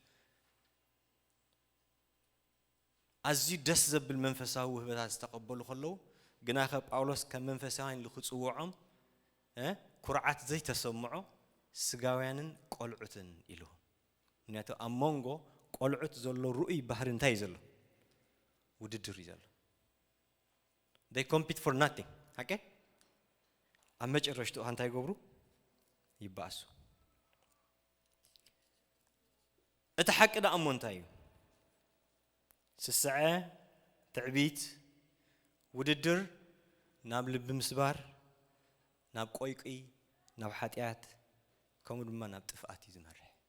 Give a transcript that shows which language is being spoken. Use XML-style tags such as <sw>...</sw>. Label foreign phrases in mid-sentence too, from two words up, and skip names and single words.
<ti>ኣዝዩ ደስ ዘብል መንፈሳዊ ውህበታት ዝተቐበሉ ከለዉ ግና ጳውሎስ ከም መንፈሳውያን ልኽጽውዖም ኩርዓት ዘይተሰምዖ ስጋውያንን ቆልዑትን ኢሉ ምክንያቱ ኣብ መንጎ ቆልዑት ዘሎ ርኡይ ባህሪ እንታይ ዘሎ ውድድር እዩ ዘሎ</ti> <en>they compete for nothing okay</en> <ti>ኣብ መጨረሽቱ እንታይ ይገብሩ ይባእሱ እቲ ሓቂ ደሞ እንታይ እዩ ስስዐ ትዕቢት ውድድር ናብ ልቢ ምስባር ናብ ቆይቂ ናብ ሓጢያት ከምኡ ድማ ናብ ጥፍኣት እዩ ዝመርሕ</ti>